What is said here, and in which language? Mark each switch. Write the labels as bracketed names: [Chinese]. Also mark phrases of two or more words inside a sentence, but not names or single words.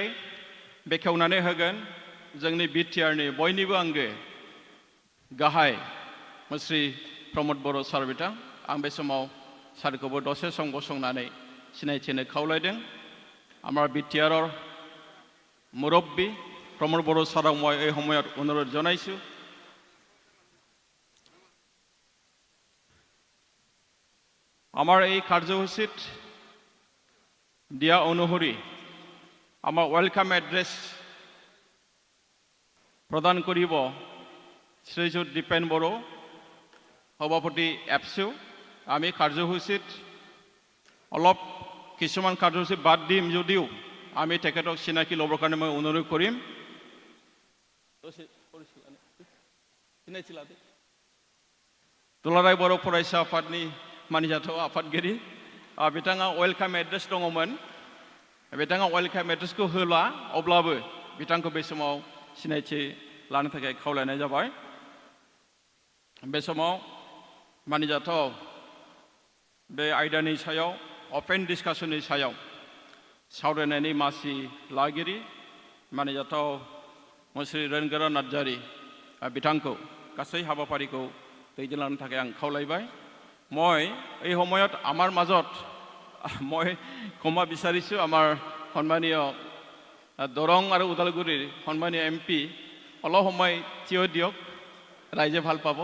[Bodo] बेखेवनानै होगोन जोंनि बिटिआरनि बयनिबो आंगो गाहाय मुस्रि प्रमद बर' सार बिथां। आं बे समाव सारखौबो दसे सम गसंनानै सिनायथिनो खावलायदों। [Assamese] আমাৰ বিটিআৰৰ মুৰব্বী প্ৰমোদ বড়ো ছাৰক মই এই সময়ত অনুৰোধ জনাইছোঁ। আমাৰ এই কাৰ্যসূচীত দিয়া অনুসৰি আমাৰ [English] welcome address [Assamese] প্ৰদান কৰিব শ্ৰীযুত দীপেন বড়ো, সভাপতি এপছু। আমি কাৰ্যসূচীত অলপ কিছুমান কাৰ্যসূচী বাদ দিম যদিও আমি তেখেতক চিনাকি ল'বৰ কাৰণে মই অনুৰোধ কৰিম। [Bodo] दुलाराय बर' फरायसा आफादनि मानिजाथाव आफादगिरि बिथाङा [English] welcome address [Bodo] दङमोन। बिथाङा वेलकाम एड्रेसखौ होला, अब्लाबो बिथांखौ बे समाव सिनायथि लानो थाखाय खावलायनाय जाबाय। बे समाव मानिजाथाव बे आयदानि सायाव अपेन डिसकासननि सायाव सावरायनायनि मासि लागिरि मानिजाथाव मुस्रि रोनगोरा नार्जारी बिथांखौ गासै हाबाफारिखौ दैदेनलांनो थाखाय आं खावलायबाय। [Assamese] মই এই সময়ত আমাৰ মাজত মই ক্ষমা বিচাৰিছোঁ আমাৰ সন্মানীয় দৰং আৰু ওদালগুৰিৰ সন্মানীয় MP অলপ সময় থিয় দিয়ক, ৰাইজে ভাল পাব।